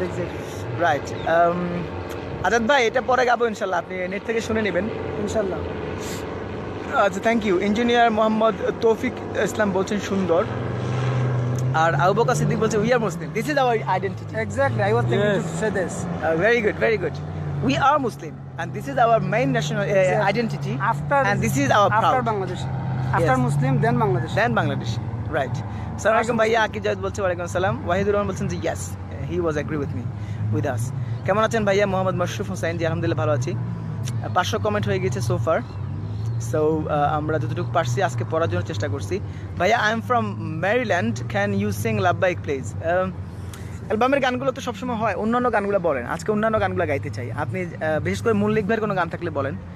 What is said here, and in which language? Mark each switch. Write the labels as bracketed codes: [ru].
[en] exactly [bn] right Azad ভাই এটা পরে গাবো ইনশাল্লাহ আপনি নেট থেকে শুনে নেবেন ইনশাআল্লাহ। আচ্ছা থ্যাংক ইউ ইঞ্জিনিয়ার মোহাম্মদ তৌফিক ইসলাম বলছেন সুন্দর আর আবু বকর সিদ্দিক বলছে [en] We are Muslim this is our identity Exactly, I was thinking Yes. to say this. very good we are Muslim and this is our main national Exactly. identity After and this is our after proud Bangladesh, after Yes. Muslim, then Bangladesh. then Bangladesh right [bn] সালাম আলাইকুম ভাইয়া আকিব জায়েদ বলছে ওয়ালাইকুম আসসালাম ওয়াহিদুর রহমান বলছেন যে [en] yes he was agree with me with us [bn] কেমন আছেন ভাইয়া মোহাম্মদ মশরুফ হোসেন জি আলহামদুলিল্লাহ ভালো আছি 500 কমেন্ট হয়ে গেছে সো ফার সো আমরা যতটুকু পারছি আজকে পড়ার জন্য চেষ্টা করছি ভাইয়া [en] I am from Maryland can you sing love bike please [bn] অ্যালবামের গানগুলো তো সবসময় হয় অন্যান্য গানগুলো বলেন আজকে অন্যান্য গানগুলো গাইতে চাই আপনি বিশেষ করে মল্লিক ভাইয়ের কোনো গান থাকলে বলেন